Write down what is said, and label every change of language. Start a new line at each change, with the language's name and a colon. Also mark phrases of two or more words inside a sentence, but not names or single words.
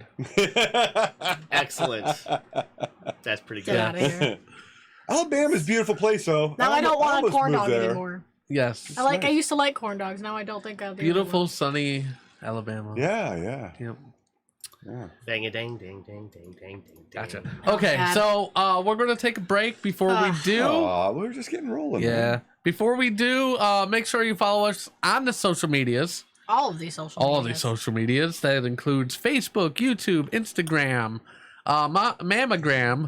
English: Excellent. That's pretty Get good. out of here. Alabama's a beautiful place, though. Now I don't want a almost corn moved dog there. anymore. Yes. I nice. used to like corn dogs. Now I don't think I do. Beautiful, anymore. sunny Alabama. Yeah, yeah. Yep. Yeah. Dang a dang dang dang dang dang dang. Gotcha. Oh, Okay, God. so we're going to take a break before we do. Aw, we're just getting rolling. Yeah. man. Before we do, make sure you follow us on the social medias. All of these social. All of these medias. social medias. That includes Facebook, YouTube, Instagram, Mammogram.